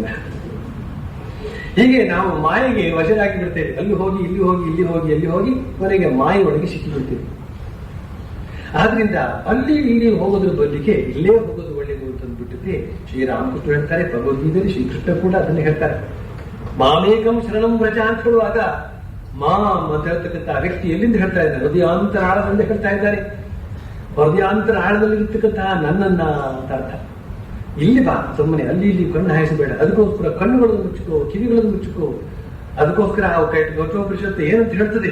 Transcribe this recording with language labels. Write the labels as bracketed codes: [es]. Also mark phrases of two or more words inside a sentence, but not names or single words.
[kn] ಹೀಗೆ ನಾವು ಮಾಯೆಗೆ ವಶರಾಗಿ ಬಿಡ್ತೇವೆ. ಅಲ್ಲಿ ಹೋಗಿ ಇಲ್ಲಿ ಹೋಗಿ ಕೊನೆಗೆ ಮಾಯೆ ಒಳಗೆ ಸಿಕ್ಕಿಬಿಡ್ತೇವೆ. ಆದ್ರಿಂದ ಅಲ್ಲಿ ಇಲ್ಲಿ ಹೋಗೋದ್ರ ಬದಲಿಗೆ ಇಲ್ಲೇ ಹೋಗೋದು ಒಳ್ಳೆಯದು ಅಂತಂದ್ಬಿಟ್ಟಿದ್ರೆ ಶ್ರೀರಾಮಕೃಷ್ಣ ಹೇಳ್ತಾರೆ, ಭಗವದ್ಗೀತೆಯಲ್ಲಿ ಶ್ರೀಕೃಷ್ಣ ಕೂಡ ಅದನ್ನೇ ಹೇಳ್ತಾರೆ. [sa] ಮಾಮೇಕಂ ಶರಣಂ ವ್ರಜ [kn] ಅಂತ ಹೇಳುವಾಗ ಮಾಮ್ ಅಂತ ಹೇಳ್ತಕ್ಕಂಥ ವ್ಯಕ್ತಿ ಎಲ್ಲಿಂದ ಹೇಳ್ತಾ ಇದ್ದಾರೆ? ಹೃದಯಾಂತರ ಆಳದಿಂದ ಹೇಳ್ತಾ ಇದ್ದಾರೆ. ಹೃದಯಾಂತರ ಆಳದಲ್ಲಿ ಇರ್ತಕ್ಕಂತಹ ನನ್ನನ್ನ ಅಂತ ಅರ್ಥ. ಇಲ್ಲಿ ಬಾ, ಸುಮ್ಮನೆ ಅಲ್ಲಿ ಇಲ್ಲಿ ಕಣ್ಣು ಹಾಯಿಸಬೇಡ. ಅದಕ್ಕೋಸ್ಕರ ಕಣ್ಣುಗಳನ್ನು ಮುಚ್ಚಿಕೋ, ಕಿವಿಗಳನ್ನು ಮುಚ್ಚಿಕೋ. ಅದಕ್ಕೋಸ್ಕರ ಗೌತಮೋಪನಿಷತ್ತು ಏನಂತ ಹೇಳ್ತದೆ?